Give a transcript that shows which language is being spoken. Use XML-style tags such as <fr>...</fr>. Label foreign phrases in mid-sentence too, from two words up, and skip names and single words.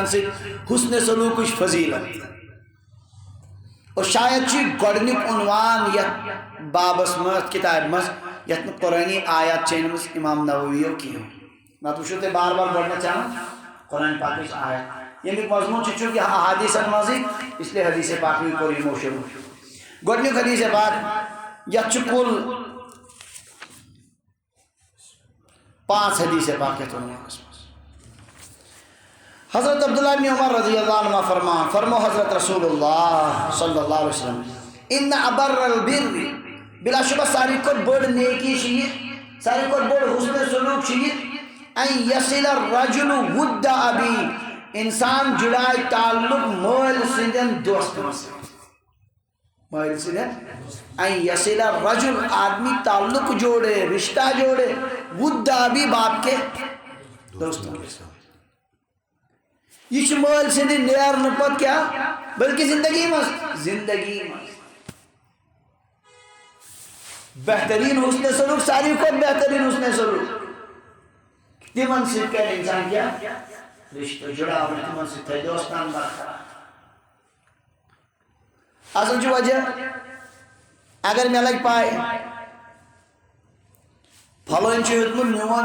<ks>سۭتۍ حُسنِ سلوٗکٕچ فضیٖلت اور شاید چھُ گۄڈنیُک عنوان یتھ بابس منٛز کِتابہِ منٛز یتھ نہٕ قرٲنی آیات چھِ أنمٕژ اِمام نوویو کینٛہہ نتہٕ وٕچھِو تُہۍ بار بار گۄڈنٮ۪تھ چھِ انان قرآن پاکٕچ آیت ییٚمیُک مضموٗن چھُ چوٗنٛکہِ احادیٖثن منٛزٕے اسلیے حدیث پاکٕے کوٚر یِمو شروٗع گۄڈنیُک حدیث پاک یتھ چھُ کُل 5 حدیث پاک یتھ عنوانس منٛز حضرت عبداللہ بن عمر</ks> <ar>رضی اللہ عنہ</ar> <ks>فرمان فرمو حضرت رسول اللہ صلی</ks> <ar>اللہ علیہ وسلم ان ابر البر</ar> <ks>بلا شبہ ساروی کھۄتہٕ بٔڑ نیکی چھِ یہِ ساروی کھۄتہٕ بوٚڑ حُسنِ سلوٗک چھُ یہِ</ks> <ar>ان یصل الرجل ود ابی</ar> <ks>انسان جُڑایہِ تعلق مٲلۍ سٕنٛدٮ۪ن دوستن سۭتۍ مٲلۍ سٕنٛدٮ۪ن</ks> <ar>ان یصل الرجل</ar> <ur>آدمی تعلق جوڑے رشتہ جوڑے</ur> <ar>ود ابی</ar> <ur>باپ کے دوستن کے ساتھ</ur> <ks>یہ چھُ مٲلۍ سٕنٛدِ نیرنہٕ پتہٕ کیٛاہ بلکہِ زندگی منٛز بہتریٖن حُسنِ سلوٗک ساروی کھۄتہٕ بہتریٖن حُسنِ سلوٗک تِمن سۭتۍ کرِ اِنسان کیٛاہ رشتہٕ جُڑاوٕنۍ تِمن سۭتۍ تھاوِ دوستان برقرار اصل چھُ وجہ اگر مےٚ لگہِ پاے پھلٲنۍ چھُ ہیوٚتمُت میون</ks>